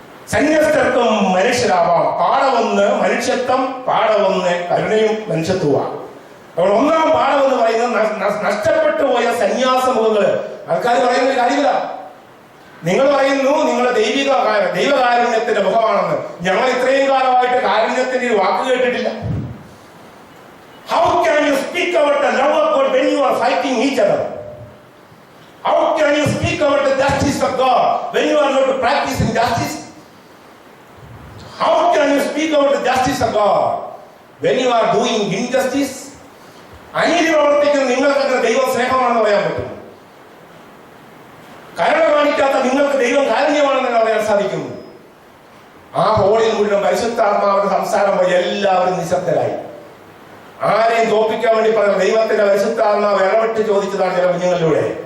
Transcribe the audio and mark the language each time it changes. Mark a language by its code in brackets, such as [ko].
[ml] സന്യസ്തർക്കും മനുഷ്യരാവാം. പാഠമൊന്ന് മനുഷ്യത്വം, പാഠമൊന്ന് കരുണയും മനുഷ്യത്വമാണ്. അപ്പോൾ ഒന്നാം പാഠം എന്ന് പറയുന്നത് നഷ്ടപ്പെട്ടു പോയ സന്യാസ മുഖങ്ങള്. ആൾക്കാർ പറയുന്ന കാര്യമില്ല. നിങ്ങൾ പറയുന്നു നിങ്ങളുടെ ദൈവകാരുണ്യത്തിന്റെ മുഖമാണെന്ന്. ഞങ്ങൾ ഇത്രയും കാലമായിട്ട് കാരുണ്യത്തിന്റെ ഒരു വാക്ക് കേട്ടിട്ടില്ല. [en] How can you speak about the love of God when you are fighting each other? How can you speak about the justice of God when you are not practicing justice? How can you speak about the justice of God when you are doing injustice? [ml] അനീതി പ്രവർത്തിക്കുന്ന നിങ്ങൾക്ക് ദൈവം സ്നേഹമാണെന്ന് പറയാൻ പറ്റും. കരുണ കാണിക്കാത്ത നിങ്ങൾക്ക് ദൈവം കാരുണ്യമാണെന്ന് പറയാൻ സാധിക്കും. ആ ഹോളിൽ മുഴുവൻ പരിശുദ്ധാത്മാവിന്റെ സംസാരം പോയി എല്ലാവരും നിശബ്ദരായി. ആരെയും തോപ്പിക്കാൻ വേണ്ടി പറഞ്ഞ ദൈവത്തിന്റെ പരിശുദ്ധാത്മാവ് ഇടപെട്ട് ചോദിച്ചതാണ് ചില കുഞ്ഞുങ്ങളിലൂടെ.